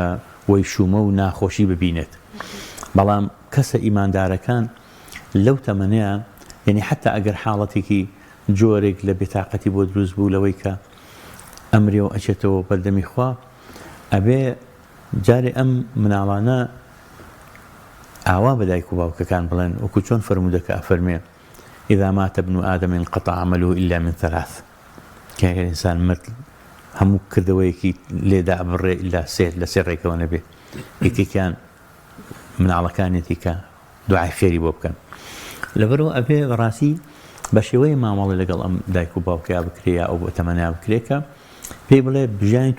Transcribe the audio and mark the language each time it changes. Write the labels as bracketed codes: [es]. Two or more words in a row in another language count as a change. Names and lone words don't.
[ckb] وەی شومە و ناخۆشی ببینێت بەڵام کەسە ئیماندارەکان لەو تەمەنەیە یعنی حتا ئەگەر حاڵەتێکی جۆرێک لە بێتاقەتی بۆ دروست بوو لەوەی کە ئەمرێ و ئەچێتەوە بەردەمی خوا ئەبێ جارێ ئەم مناڵانە ئاوا بە دایک و باوکەکان بڵێن وەکو چۆن فەرموودەکە ئەفەرمێ [ar] إذا مات ابن آدم انقطع عمله إلا من ثلاث [ckb] کە ئینسان مرد هەموو کردەوەیەکی لێدا ئەبڕێ إلا لە سێ ڕێکەوە نەبێ یەکێکیان مناڵەکانێتی کە دوعای خێری بۆ بکەن لەبەرەوە ئەبێ بەڕاستی بە شێوەیە مامەڵی لەگەڵ ئەم دایک و باوکیا بکرێ ئەو بە تەمەنیا بکرێکە پێی بڵێ ژیانی تو